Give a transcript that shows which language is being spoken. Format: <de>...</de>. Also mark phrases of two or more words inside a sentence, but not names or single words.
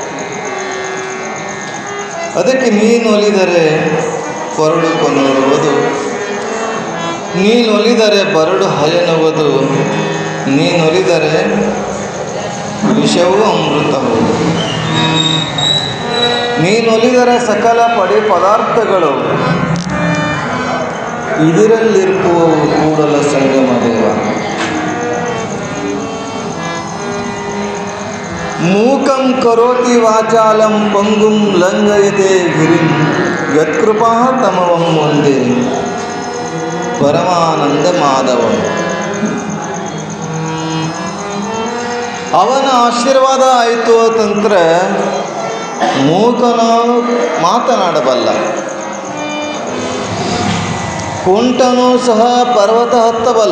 <kn>ಅದಕ್ಕೆ ನೀನು ಒಲಿದರೆ ಕೊರಡು ಕೊನ್ನುವುದು, ನೀನು ಒಲಿದರೆ ಬರಡು ಹಯನುವುದು, ನೀನೊಲಿದರೆ ವಿಷವೂ ಅಮೃತವುದು. ನೀನೊಲಿದರೆ ಸಕಲ ಪದಾರ್ಥಗಳು ಇದರಲ್ಲಿರುವವು ಕೂಡಲ ಸಂಗಮ ದೇವ.</kn> <sa>ಮೂಕಂ ಕರೋತಿ ವಾಚಾಲಂ ಪಂಗುಂ ಲಂಘಯತೆ ಗಿರಿಂ ಯತ್ಕೃಪಾ ತಮವಂ ಒಂದೇ ಪರಮಾನಂದ ಮಾಧವಂ.</sa> <kn>ಅವನ ಆಶೀರ್ವಾದ ಆಯಿತು ಅಂತಂದ್ರೆ ಮೂಕನು ಮಾತನಾಡಬಲ್ಲ, ಕುಂಟನು ಸಹ ಪರ್ವತ ಹತ್ತಬಲ್ಲ.</kn>